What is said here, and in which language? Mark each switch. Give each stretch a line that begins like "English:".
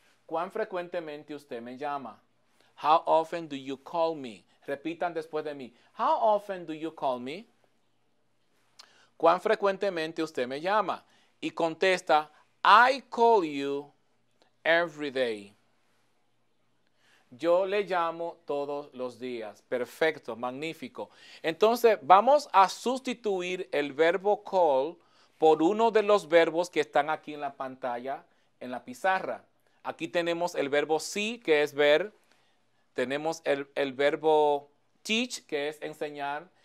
Spanish: ¿Cuán frecuentemente usted me llama?
English: How often do you call me?
Spanish: Repitan después de mí.
English: How often do you call me?
Spanish: ¿Cuán frecuentemente usted me llama? Y contesta,
English: I call you every day.
Spanish: Yo le llamo todos los días. Perfecto, magnífico. Entonces, vamos a sustituir el verbo call por uno de los verbos que están aquí en la pantalla, en la pizarra. Aquí tenemos el verbo see, que es ver. Tenemos el verbo teach, que es enseñar.